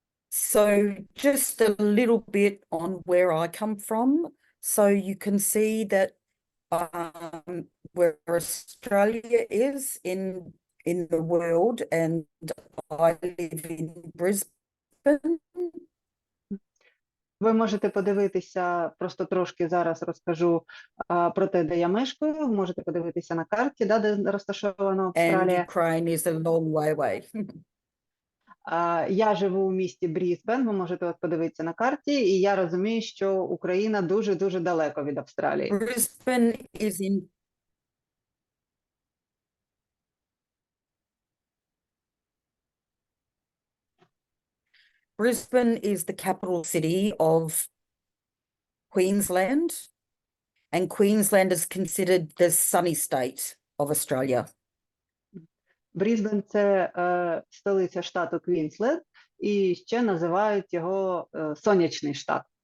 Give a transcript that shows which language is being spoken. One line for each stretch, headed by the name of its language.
English: So just a little bit on where I come from. So you can see that where Australia is in the world, and I live in Brisbane.
Ukrainian: Ви можете подивитися, просто трошки зараз розкажу про те, де я мешкаю. Можете подивитися на карті, да, де розташована Австралія.
English: And Ukraine is a long way away.
Ukrainian: Я живу у місті Брісбен, ви можете от подивитися на карті, і я розумію, що Україна дуже-дуже далеко від Австралії.
English: Brisbane is in Brisbane is the capital city of Queensland, and Queensland is considered the sunny state of Australia.
Ukrainian: Брісбен – це столиця штату Квінсленд, і ще називають його сонячний штат.